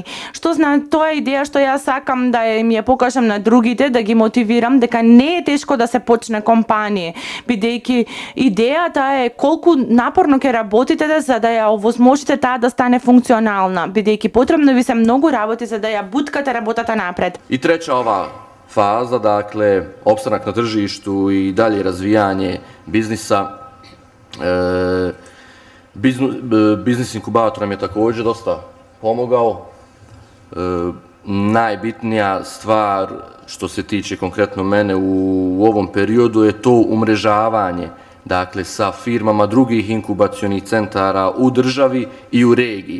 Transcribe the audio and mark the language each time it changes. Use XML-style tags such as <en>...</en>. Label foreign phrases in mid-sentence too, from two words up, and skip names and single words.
<mk>Што тоа е идеја што јас сакам да им ја покажам на другите, да ги мотивирам дека не е тешко да се почне компанија, бидејќи идејата е колку напорно ќе работите за да ја овозможите таа да стане функционална, бидејќи потребно ви се многу работи за да ја буткате работата напред.</mk> <bs>I treća ova faza, dakle, opstanak na tržištu i dalje razvijanje biznisa. Biznis inkubator nam je također dosta pomogao. Najbitnija stvar što se tiče konkretno mene u ovom periodu je to umrežavanje, dakle, sa firmama drugih inkubacionih centara u državi i u regiji.</bs>